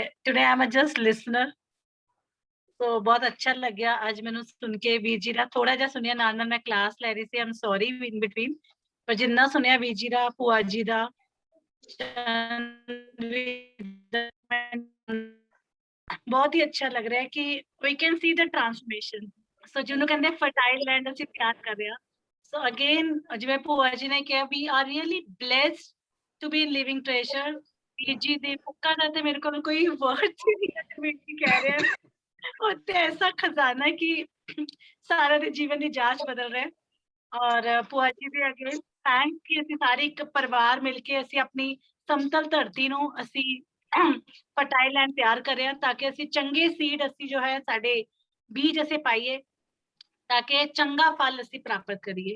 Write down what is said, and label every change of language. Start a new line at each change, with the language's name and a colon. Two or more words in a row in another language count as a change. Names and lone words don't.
English: Today I am just listener.
Punjabi: ਸੋ ਬਹੁਤ ਅੱਛਾ ਲੱਗਿਆ ਅੱਜ ਮੈਨੂੰ ਸੁਣ ਕੇ। ਵੀਰ ਜੀ ਦਾ ਥੋੜਾ ਜਿਹਾ ਸੁਣਿਆ, ਨਾਲ ਨਾਲ ਮੈਂ ਕਲਾਸ ਲੈ ਰਹੀ ਸੀ,
English: I'm sorry in between,
Punjabi: ਪਰ ਜਿੰਨਾ ਸੁਣਿਆ ਵੀਰ ਜੀ ਦਾ, ਭੂਆ ਜੀ ਦਾ, ਬਹੁਤ ਹੀ ਅੱਛਾ ਲੱਗ ਰਿਹਾ ਹੈ ਕਿ
English: we can see the transformation।
Punjabi: ਸੋ ਜਿਹਨੂੰ ਕਹਿੰਦੇ
English: fertile land
Punjabi: ਅਸੀਂ ਤਿਆਰ ਕਰ ਰਹੇ ਹਾਂ।
English: so again
Punjabi: ਜਿਵੇਂ ਭੂਆ ਜੀ ਨੇ ਕਿਹਾ,
English: we are really blessed to be living treasure।
Punjabi: ਵੀਰ ਜੀ ਦੇ ਪੁੱਕਾ ਦਾ ਤੇ ਮੇਰੇ ਕੋਲ ਕੋਈ ਵਰਡ ਨਹੀਂ ਹੈ, ਵੀਰ ਜੀ ਕਹਿ ਰਹੇ ਹਨ ਉਹ ਤੇ ਐਸਾ ਖਜ਼ਾਨਾ ਕਿ ਸਾਰਾ ਦੇ ਜੀਵਨ ਦੀ ਜਾਂਚ ਬਦਲ ਰਿਹਾ। ਔਰ ਭੂਆ ਜੀ ਦੇ
English: again thank
Punjabi: ਕਿ ਅਸੀਂ ਸਾਰੇ ਇੱਕ ਪਰਿਵਾਰ ਮਿਲ ਕੇ ਅਸੀਂ ਆਪਣੀ ਸਮਤਲ ਧਰਤੀ ਨੂੰ ਅਸੀਂ
English: fertile land
Punjabi: ਤਿਆਰ ਕਰ ਰਹੇ ਹਾਂ, ਤਾਂ ਕਿ ਅਸੀਂ ਚੰਗੇ ਸੀਡ ਅਸੀਂ ਜੋ ਹੈ ਸਾਡੇ ਬੀਜ ਅਸੀਂ ਪਾਈਏ, ਤਾਂ ਕਿ ਚੰਗਾ ਫਲ ਅਸੀਂ ਪ੍ਰਾਪਤ ਕਰੀਏ।